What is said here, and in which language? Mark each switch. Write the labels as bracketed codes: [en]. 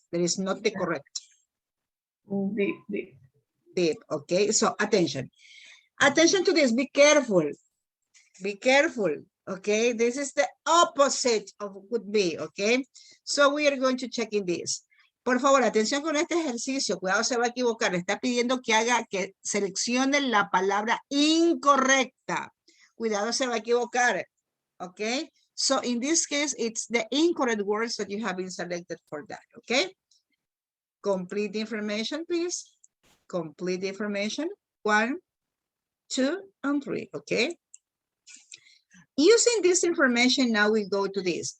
[en] That is not the correct. Deep, deep. Deep, okay? So attention. Attention to this, be careful. Be careful, okay? This is the opposite of would be, okay? So we are going to check in this. [es] Por favor, atención con este ejercicio. Cuidado, se va a equivocar. Le está pidiendo que seleccione la palabra incorrecta. Cuidado, se va a equivocar, okay? [en] So in this case, it's the incorrect words that you have been selected for that, okay? Complete the information, please. Complete the information. 1, 2, and 3, okay? Using this information, now we go to this.